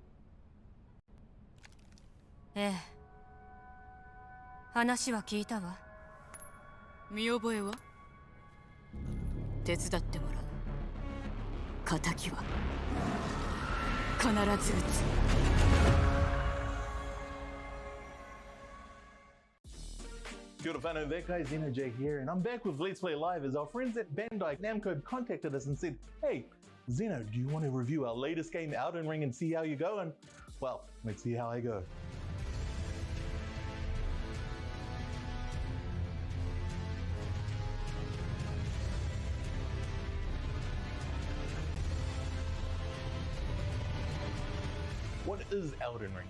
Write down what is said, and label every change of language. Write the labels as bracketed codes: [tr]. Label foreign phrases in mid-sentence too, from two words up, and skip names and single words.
[ja] ええ。話は聞いたわ。見覚えは？手伝ってもらう。仇は必ず撃つ。 [mi] Kia ora whanau, [en] that guy Zeno J here, and I'm back with Let's Play Live as our friends at Bandai Namco contacted us and said, hey, Zeno, do you want to review our latest game, Elden Ring, and see how you go? And, well, let's see how I go. What is Elden Ring?